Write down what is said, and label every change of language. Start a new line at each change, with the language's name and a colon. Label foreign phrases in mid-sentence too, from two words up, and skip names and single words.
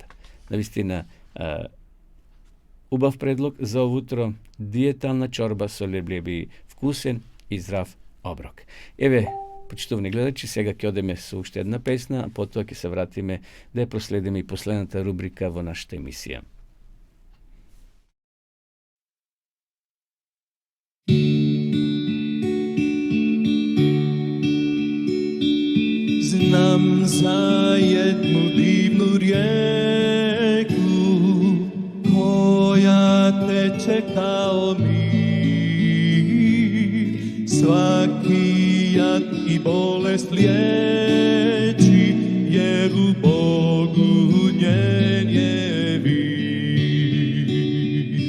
Macedonian: Навистина, убав предлог за овутро, диетална чорба со леблеби, вкусен и здрав оброк. Еве, почитувани гледачи, сега ќе одеме со уште една песна, а потоа ќе се вратиме да ја проследиме и последната рубрика во нашата емисија.
Croatian: Znam za jednu divnu rijeku koja teče kao mir, svaki jad i bolest liječi, jer u Bogu njen je vir.